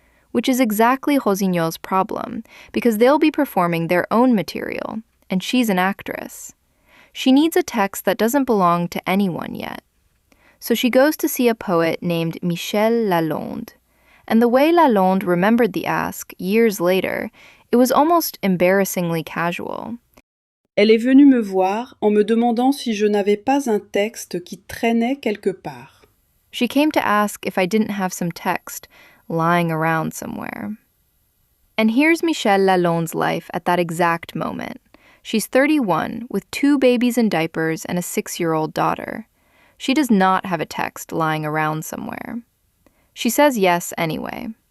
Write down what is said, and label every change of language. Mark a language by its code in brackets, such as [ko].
[en] Which is exactly Rosignol's problem, because they'll be performing their own material, and she's an actress. She needs a text that doesn't belong to anyone yet. So she goes to see a poet named Michel Lalonde. And the way Lalonde remembered the ask years later, it was almost embarrassingly casual. [fr] Elle est venue me voir en me demandant si je n'avais pas un texte qui traînait quelque part. [en] She came to ask if I didn't have some text lying around somewhere. And here's Michel Lalonde's life at that exact moment. She's 31, with 2 babies in diapers and a 6-year-old daughter. She does not have a text lying around somewhere. She says yes anyway.